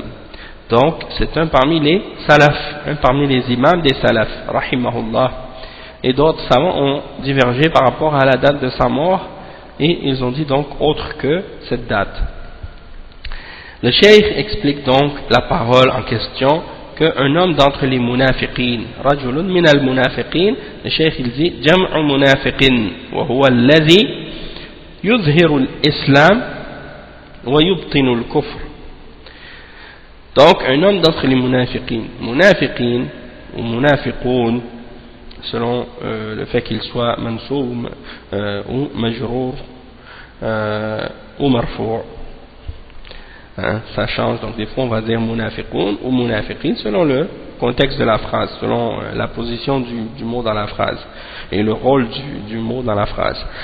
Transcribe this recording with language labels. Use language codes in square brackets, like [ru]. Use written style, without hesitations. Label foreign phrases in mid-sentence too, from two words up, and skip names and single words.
[fr] Donc c'est un parmi les salaf, un parmi les imams des salaf, rahimahullah. Et d'autres savants ont divergé par rapport à la date de sa mort et ils ont dit donc autre que cette date. Le cheikh explique donc la parole en question qu'un homme d'entre les munafiqin, [ar] رجل من المنافقين, [fr] le cheikh il dit [ar] جمع منافقين وهو الذي يظهر الإسلام ويبطن الكفر. [fr] Donc un homme d'entre les munafiqin ou munafiqun, selon le fait qu'il soit mansoub ou majrour ou marfou'. Ça change, donc des fois on va dire munafiqun ou munafiqin selon le contexte de la phrase, selon la position du mot dans la phrase et le rôle du mot dans la phrase.